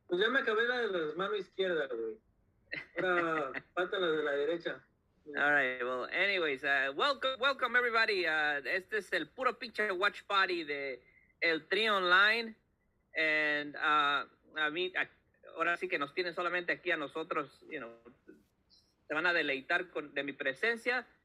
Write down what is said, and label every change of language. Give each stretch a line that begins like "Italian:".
Spanish: Pues ya me acabé la de las manos izquierda, güey. Ahora falta la de la derecha.
English: All right, well, anyways, welcome everybody.
Spanish: Este es el Puro Pinche Watch Party de El Tri Online. And a mí, ahora sí que nos tienen solamente aquí a nosotros, se van a deleitar de mi presencia.